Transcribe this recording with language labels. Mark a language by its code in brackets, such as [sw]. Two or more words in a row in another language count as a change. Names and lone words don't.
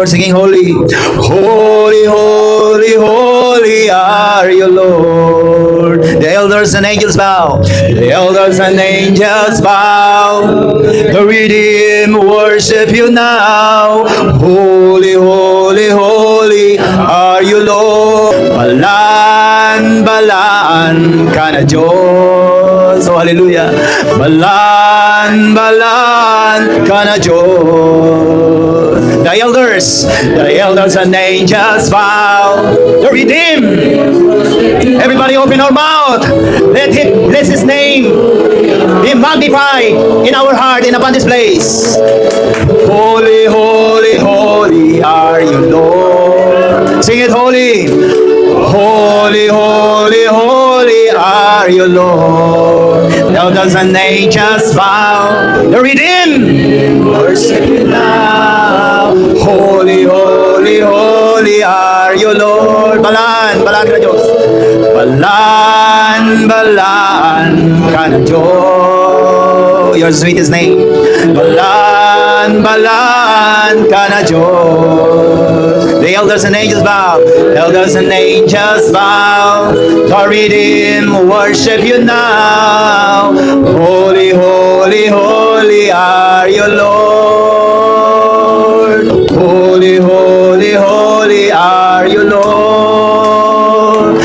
[en] Singing holy, holy, holy, holy are you, Lord. The elders and angels bow. The elders and angels bow. The redeemed worship you now. Holy, holy, holy are you, Lord. [hil] Balaan, balaan ka na Diyos. [en] Oh, hallelujah. [hil] Balaan, balaan ka na Diyos. [en] The elders and angels bow. The redeemed. Everybody open our mouth. Let Him bless His name. Be magnified in our heart and upon this place. Holy, holy, holy are you, Lord. Sing it, holy. Holy, holy, holy are you, Lord. The elders and angels bow. The redeemed worship you now. Holy, holy, holy are you, Lord. [hil] Balaan, balaan ka na Diyos. Balaan, balaan ka na Diyos. [en] Your sweetest name. [hil] Balaan, balaan ka na Diyos. [en] The elders and angels bow. Elders and angels bow. The redeemed worship you now. Holy, holy, holy are you, Lord. Holy, holy, holy are you, Lord.